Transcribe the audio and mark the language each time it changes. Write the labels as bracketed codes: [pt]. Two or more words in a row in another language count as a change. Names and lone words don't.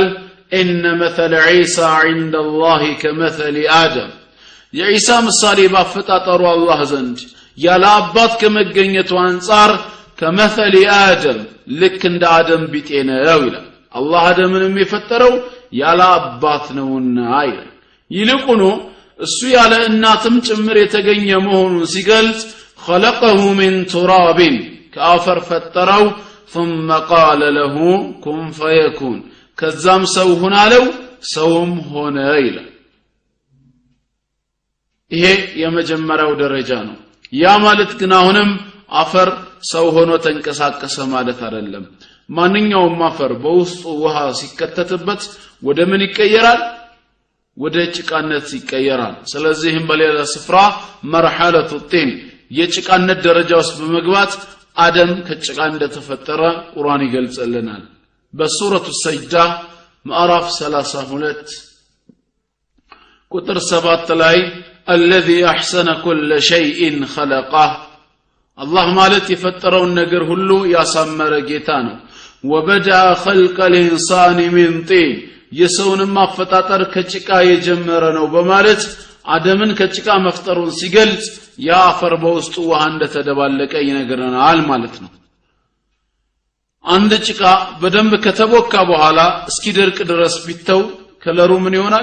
[ar] إن مثل عيسى عند الله كمثل آدم [am] የዒሳ ምሳሌ ባፈጣጠሩ አላህ ዘንድ ያለ አባት ከመገኘቱ አንፃር [ar] كمثل آدم [am] ልክ እንደ አደም ቢጤ ነው ይላል። አላህ አደምንም የፈጠረው ያለ አባት ነውና ይላል። ይልቁኑ እሱ ያለ እናትም ጭምር የተገኘ መሆኑን ሲገልጽ [ar] خلقه من تراب [am] ከአፈር ፈጠረው [ar] ثم قال له كن فيكون [am] ከዛም ሰው ሁን አለው ሰውም ሆነ ይላል። ይሄ የመጀመሪያው ደረጃ ነው። ያ ማለት ግን አሁንም አፈር ሰው ሆኖ ተንቀሳቀሰ ማለት አይደለም። ማንኛውም አፈር በውስጡ ውሃ ሲከተትበት ወደ ምን ይቀየራል? ወደ ጭቃነት ይቀየራል። ስለዚህም በሌላ ስፍራ [ar] مرحلة طين [am] የጭቃነት ደረጃ ውስጥ በመግባት አደም ከጭቃ እንደተፈጠረ ቁርአን ይገልጽልናል። በሱረቱ ሰጅዳ ምዕራፍ 32 ቁጥር 7 ላይ [ar] الذي احسن كل شيء خلقه الله [am] ማለት የፈጠረውን ነገር ሁሉ ያሳመረ ጌታ ነው። [ar] وبدأ خلق الانسان من طين [am] የሰውንም አፈጣጠር ከጭቃ የጀመረ ነው በማለት አደምን ከጭቃ መፍጠሩን ሲገልጽ ያ አፈር በውስጡ ውሃ እንደተደባለቀ ይነግረናል ማለት ነው። አንድ ጭቃ በደንብ ከተቦካ በኋላ እስኪደርቅ ድረስ ቢተው ከለሩ ምን ይሆናል?